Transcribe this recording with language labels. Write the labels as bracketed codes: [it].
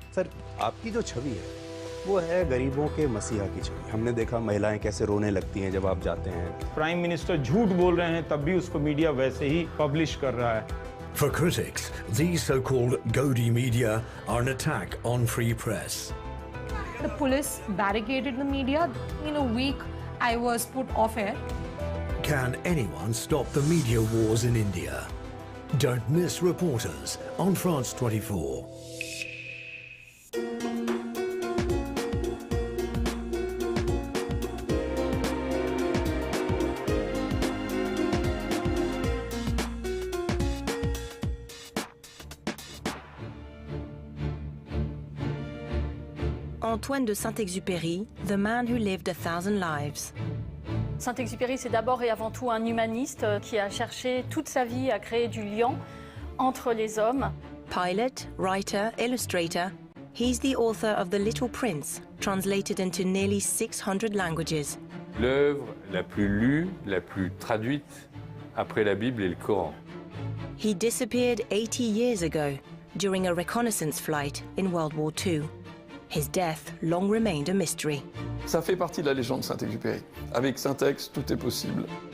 [hi] Sir, आपकी जो छवि है, वो है गरीबों के मसीहा की छवि. हमने देखा महिलाएं कैसे रोने लगती हैं जब आप जाते हैं. प्राइम मिनिस्टर झूठ बोल रहे हैं, तब भी उसको मीडिया वैसे ही पब्लिश कर रहा है. [en] For critics, these so-called Godi media are an attack on free press. The police barricaded the media. In a week, I was put off air. Can anyone stop the media wars in India? Don't miss Reporters on France 24. Antoine de Saint-Exupéry, the man who lived 1,000 lives. [fr] Saint-Exupéry, c'est d'abord et avant tout un humaniste qui a cherché toute sa vie à créer du lien entre les hommes. [en] Pilot, writer, illustrator, he's the author of The Little Prince, translated into nearly 600 languages. [fr] L'œuvre la plus lue, la plus traduite après la Bible et le Coran. [en] He disappeared 80 years ago during a reconnaissance flight in World War II. His death long remained a mystery. [fr] Ça fait partie de la légende Saint-Exupéry. Avec Saint-Ex, tout est possible.